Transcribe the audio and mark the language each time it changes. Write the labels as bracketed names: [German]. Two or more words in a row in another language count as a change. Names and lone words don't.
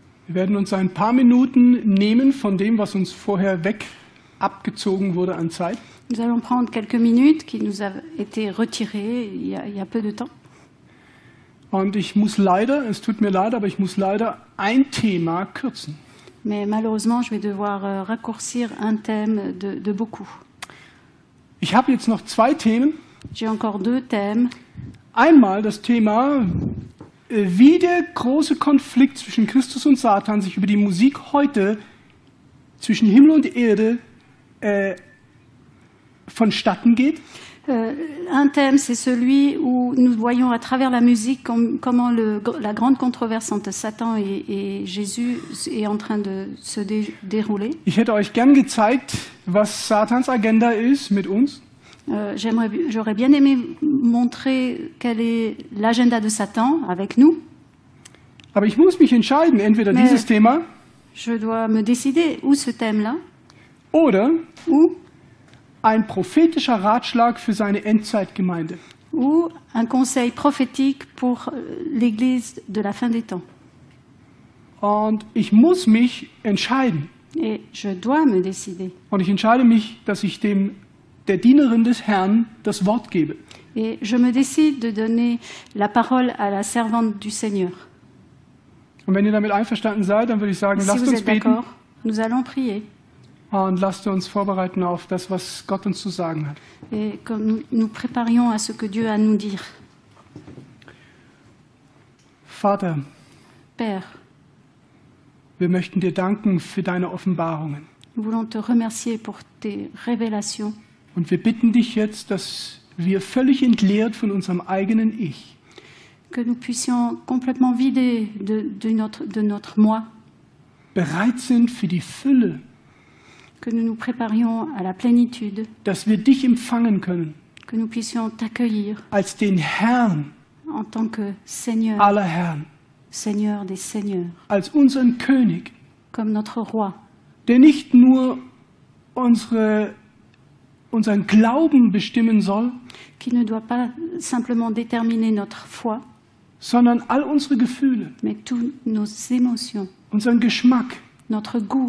[German] Wir werden uns ein paar Minuten nehmen von dem, was uns vorher abgezogen wurde an Zeit. [French] Nous allons prendre quelques minutes qui nous a été retirées il y a peu de temps. [German] Und ich muss leider, es tut mir leid, aber ich muss leider ein Thema kürzen. [French] Mais malheureusement, je vais devoir raccourcir un thème de beaucoup. [German] Ich habe jetzt noch zwei Themen. [French] J'ai encore deux thèmes. [German] Einmal das Thema, wie der große Konflikt zwischen Christus und Satan sich über die Musik heute zwischen Himmel und Erde vonstatten geht. [French] Un thème, c'est celui où nous voyons à travers la musique comment la grande controverse entre Satan et Jésus est en train de se dérouler. [German] Ich hätte euch gern gezeigt, was Satans Agenda ist mit uns. [French] J'aurais bien aimé montrer quel est l'agenda de Satan avec nous. [German] Aber ich muss mich entscheiden, entweder [French] Mais [German] dieses Thema [French] je dois me décider ou ce thème-là [German] oder [French] ou [German] ein prophetischer Ratschlag für seine Endzeitgemeinde. [French] Ou un conseil prophétique pour l'Église de la fin des temps. [German] Und ich muss mich entscheiden. [French] Et je dois me décider. [German] Und ich entscheide mich, dass ich der Dienerin des Herrn das Wort gebe. [French] Et je me décide de donner la parole à la servante du Seigneur. [German] Und wenn ihr damit einverstanden seid, dann würde ich sagen, [French] Si [German] lasst [French] vous [German] uns [French] êtes [German] beten [French] d'accord, nous allons prier. [German] und lasst uns vorbereiten auf das, was Gott uns zu sagen hat. [French] Et comme nous préparions à ce que Dieu a à nous dire. [German] Vater, [French] Père, [German] wir möchten dir danken für deine Offenbarungen. [French] nous voulons te remercier pour tes révélations. [German] Und wir bitten dich jetzt, dass wir völlig entleert von unserem eigenen Ich [French] Que nous puissions complètement vider de notre moi. [German] bereit sind für die Fülle, [French] Que nous nous préparions à la plénitude. [German] dass wir dich empfangen können [French] Que nous puissions t'accueillir [German] als den Herrn [French] en tant que Seigneur, [German] aller Herren, [French] Seigneur des Seigneurs, [German] als unseren König, [French] comme notre Roi, [German] der nicht nur unseren Glauben bestimmen soll, [French] qui ne doit pas simplement déterminer notre foi, [German] sondern all unsere Gefühle, [French] mais toutes nos émotions, [German] unseren Geschmack, [French] notre goût,